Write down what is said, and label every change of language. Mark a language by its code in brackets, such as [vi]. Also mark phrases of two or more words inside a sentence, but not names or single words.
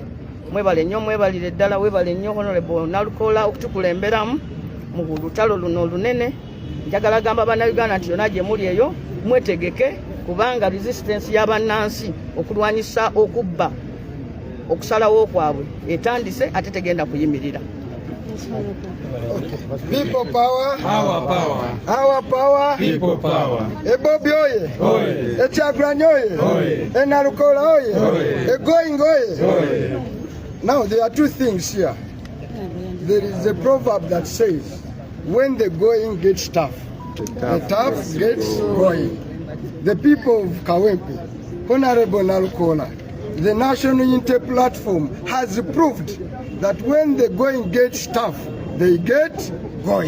[lg] Mwebale nnyo, mwebalire ddala, weebale nnyo Honorable Nalukola okutukulemberamu mu lutalo luno olunene. Njagala gamba bannayuganda nti yonna gye muli eyo mwetegeke, kubanga resistance y'abannansi okulwanyisa okubba okusalawo kwabwe etandise ate tegenda kuyimirira. [en] People power, Our power. our power, People power. [lg] Ebobi oye, Oye. Ekyagulanyi oye, Oye. Nalukola oye, Oye. Going oye. Oye. [en] Now there are two things here. There is a proverb that says, when the going gets tough, the tough gets going. The people of Kawempe, Honorable Nalukola, the National Unity Platform has proved that when the going gets tough, they get going.